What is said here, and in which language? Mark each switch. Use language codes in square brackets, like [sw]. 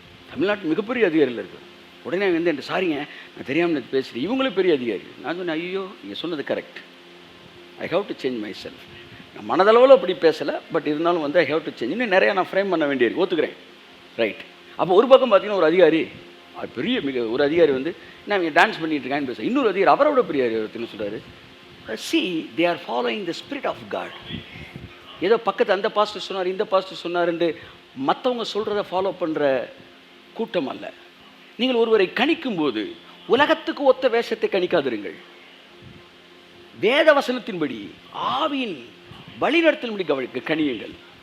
[ta] தமிழ்நாட்டு மிகப்பெரிய அதிகாரியில் இருக்குது. உடனே வந்து என்கிட்ட, சாரிங்க நான் தெரியாமல் பேசுகிறேன், இவங்களும் பெரிய அதிகாரி. நான் சொன்னேன், ஐயோ நீங்கள் சொன்னது correct, I have to change my self. நான் மனதளவில் அப்படி பேசலை, பட் இருந்தாலும் வந்து ஐ ஹவ் டு சேஞ்ச். இன்னும் நிறையா நான் ஃப்ரேம் பண்ண வேண்டியிருக்கு, ஒத்துக்கிறேன், ரைட். அப்போ ஒரு பக்கம் பார்த்தீங்கன்னா ஒரு அதிகாரி, பெரிய ஒரு அதிகாரி வந்து நான் இங்கே டான்ஸ் பண்ணிட்டு இருக்கான்னு பேச. இன்னொரு அதிகாரி அவரோட பெரிய அதிகாரி சொல்கிறாரு, [en] see they are following the spirit of God. [ta] ஏதோ பக்கத்து அந்த பாஸ்டர் சொன்னார், இந்த பாஸ்டர் சொன்னார்ன்னு மற்றவங்க சொல்கிறத ஃபாலோ பண்ணுற கூட்டம் அல்ல. நீங்கள் ஒருவரை கணிக்கும் போது உலகத்துக்கு ஒத்த வேஷத்தை கணிக்காதிருங்கள். வேத வசனத்தின்படி ஆவியின் வழிநடத்தலின்படி கணியுங்கள்.